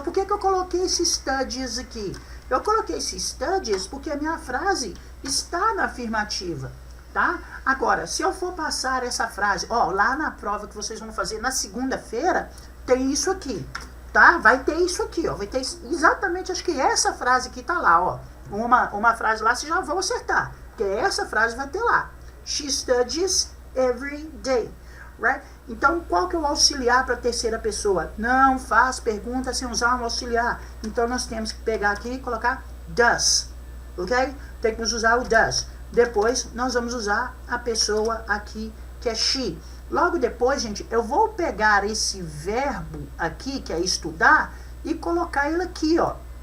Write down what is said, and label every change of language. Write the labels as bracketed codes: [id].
[pt] Por que eu coloquei esse studies aqui? Eu coloquei esse studies porque a minha frase está na afirmativa, tá? Agora, se eu for passar essa frase, ó, lá na prova que vocês vão fazer na segunda-feira, tem isso aqui, tá? Vai ter isso aqui, ó, vai ter exatamente, acho que essa frase aqui tá lá, ó. Uma frase lá, vocês já vão acertar, porque essa frase vai ter lá. [en] She studies every day, right? [pt] Então, qual que é o auxiliar para a terceira pessoa? Não faz pergunta sem usar um auxiliar. Então, nós temos que pegar aqui e colocar does, ok? Tem que usar o does. Depois, nós vamos usar a pessoa aqui, que é she. Logo depois, gente, eu vou pegar esse verbo aqui, que é estudar, e colocar ele aqui, ó.